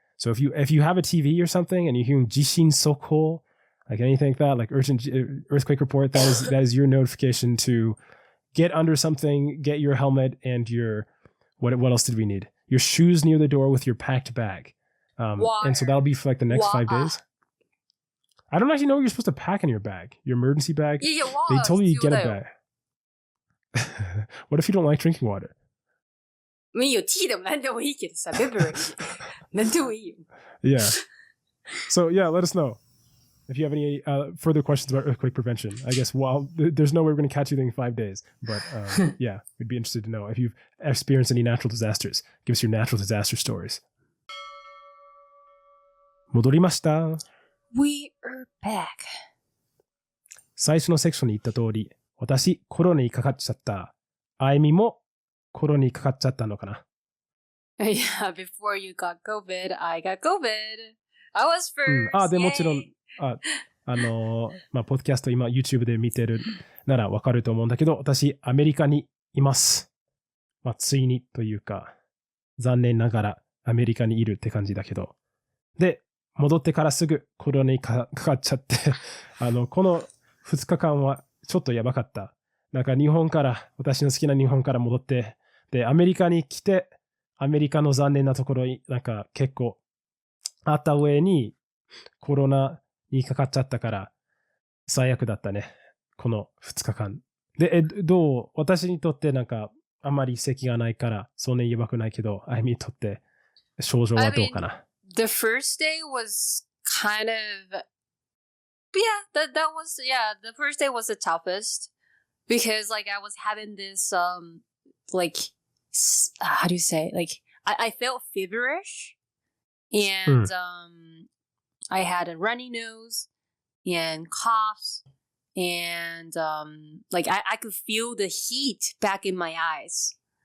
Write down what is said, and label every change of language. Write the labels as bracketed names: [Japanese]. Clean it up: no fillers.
[English] So if you have a TV or something and you're hearing jishin soko, like anything like that, like urgent earthquake report, that is your notification to get under something, get your helmet and your what else did we need? Your shoes near the door with your packed bag. And so that'll be for like the next 5 days. I don't actually know what you're supposed to pack in your bag. Your emergency bag. Yeah, they told you to get a bag. What if you don't like drinking water? [Japanese] いいよ、ティーでも何でもいいけどさ、ベブル何でもいいよ。 [English] Yeah. So yeah, let us know if you have any further questions about earthquake prevention. I guess there's no way we're going to catch you in 5 days, but yeah, we'd be interested to know if you've experienced any natural disasters. Give us your natural disaster stories. [Japanese] 戻りました。 [English] We are back. [Japanese] 最初のセクションに言った通り、私、コロナにかかっちゃった。あいみもコロナにかかっちゃったのかな。 [English] Yeah, before you got COVID, I got COVID. I was first. [Japanese] で、もちろん、ポッドキャスト今 YouTube で見てるならわかると思うんだけど、私、アメリカにいます。ついにというか、残念ながらアメリカにいるって感じだけど。で、戻ってからすぐコロナにかかっちゃって、この2日間はちょっとやばかった。なんか私の好きな日本から戻って、で、アメリカに来て、アメリカの残念なところになんか結構あった上にコロナにかかっちゃったから最悪だったね。この2日間。で、私にとってなんかあんまり咳がないからそんなにやばくないけど、あいみにとって症状はどうかな？ [English] The first day was kind of yeah, that was, yeah, the first day was the toughest because like I was having this, like, how do you say, like, I felt feverish and, I had a runny nose and coughs and, like I could feel the heat back in my eyes.